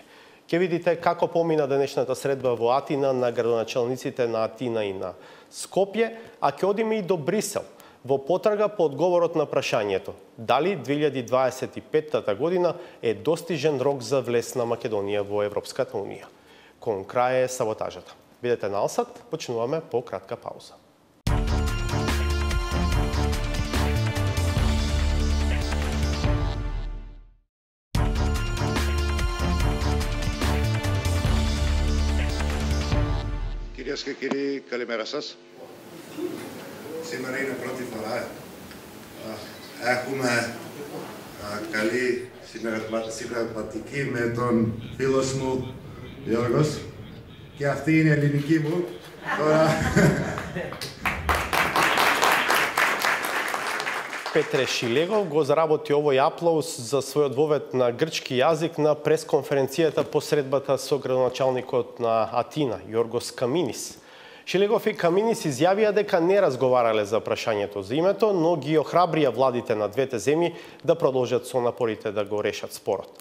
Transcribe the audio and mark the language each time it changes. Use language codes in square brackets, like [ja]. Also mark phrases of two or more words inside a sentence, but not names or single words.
[mk] Ќе видите како помина денешната средба во Атина на градоначалниците на Атина и на Скопје, а ќе одиме и до Брисел, во потрага по одговорот на прашањето дали 2025 година е достижен рок за влез на Македонија во Европската унија. Кон крај е саботажата. Бидете на Алсат, почнуваме по кратка пауза. [el] Κυρίες και κύριοι, καλημέρα σας. Σήμερα είναι πρώτη φορά. Έχουμε καλή συνεργατική με τον φίλο μου Γιώργος και αυτή είναι η ελληνική μου. Τώρα... [mk] Петре Шилегов го заработи овој аплауз за својот вовед на грчки јазик на пресконференцијата по средбата со градоначалникот на Атина, Јоргос Каминис. Шилегов и Каминис изјавија дека не разговарале за прашањето за името, но ги охрабрија владите на двете земји да продолжат со напорите да го решат спорот.